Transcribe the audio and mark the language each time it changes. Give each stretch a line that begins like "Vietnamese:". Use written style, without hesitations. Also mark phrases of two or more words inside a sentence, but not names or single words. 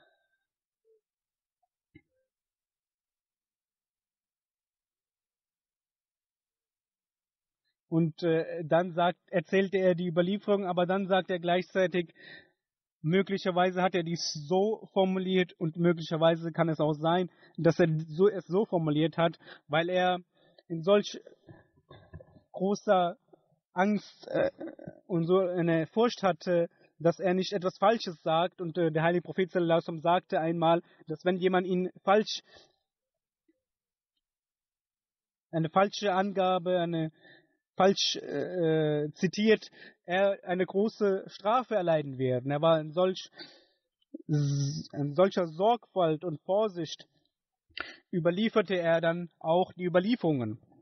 German: Und dann erzählte er die Überlieferung, aber dann sagt er gleichzeitig, möglicherweise hat er dies so formuliert und möglicherweise kann es auch sein, dass er es so formuliert hat, weil er in solch großer Angst und so eine Furcht hatte, dass er nicht etwas Falsches sagt. Und der heilige Prophet
Arabic: صلى الله عليه وسلم
German: sagte einmal, dass wenn jemand ihn eine falsche Angabe, falsch zitiert, er eine große Strafe erleiden wird. Er war in solcher Sorgfalt und Vorsicht, überlieferte er dann auch die Überlieferungen.